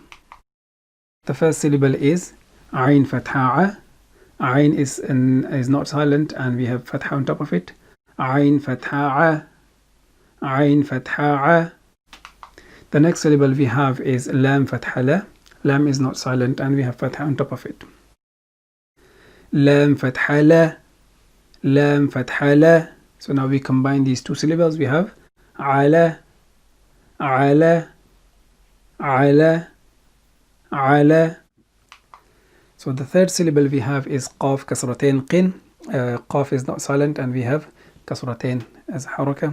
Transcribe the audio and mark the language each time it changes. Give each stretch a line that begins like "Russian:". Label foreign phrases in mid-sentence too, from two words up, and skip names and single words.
English: The first syllable is
Arabic: عين فتحة.
English: Ayn is not silent, and we have fatha on top of it.
Arabic: عين فتحة. عين فتحة.
English: The next syllable we have is
Arabic: لام فتحة لا.
English: Lam is not silent, and we have fatha on top of it.
Arabic: لام فتحة لا. لام فتحة لا.
English: So now we combine these 2 syllables. We have
Arabic: عَلَ، عَلَ، عَلَ، عَلَ.
English: So the third syllable we have is
Arabic: قاف كسرتين قٍ.
English: Qaf is not silent, and we have kasratain as haraka.